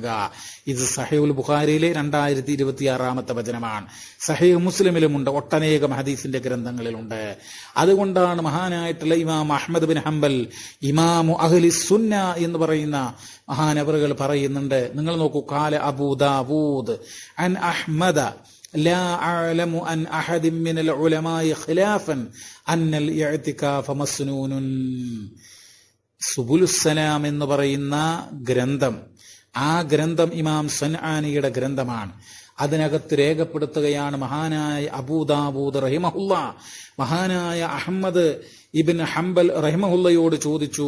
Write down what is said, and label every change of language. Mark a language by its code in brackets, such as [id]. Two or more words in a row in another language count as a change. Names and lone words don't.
[ml] ഇത് സഹീഹുൽ ബുഖാരിയിലെ 2026 വചനമാണ്. സഹീഹ് മുസ്ലിമിലുമുണ്ട്, ഒട്ടനേകം ഹദീസിന്റെ ഗ്രന്ഥങ്ങളിലുണ്ട്. അതുകൊണ്ടാണ് മഹാനായിട്ടുള്ള ഇമാം അഹ്മദ് ബിൻ ഹംബൽ, [ar] إمام أهل سنة [ml] എന്ന് പറയുന്ന മഹാനവറുകൾ പറയുന്നുണ്ട്. [ar] നിങ്ങൾ നോക്കൂ, قال أبو داود عن أحمد لا أعلم أن أحد من العلماء خلافا أن الاعتكاف مسنون. [ml] സുബുലുസ്സലാം എന്ന് പറയുന്ന ഗ്രന്ഥം, ആ ഗ്രന്ഥം ഇമാം സൻആനിയുടെ ഗ്രന്ഥമാണ്. അതിനകത്ത് രേഖപ്പെടുത്തുകയാണ് മഹാനായ അബൂ ദാവൂദ് റഹിമഹുല്ല മഹാനായ അഹ്മദ് ഇബ്ൻ ഹംബൽ റഹിമഹുല്ലയോട് ചോദിച്ചു.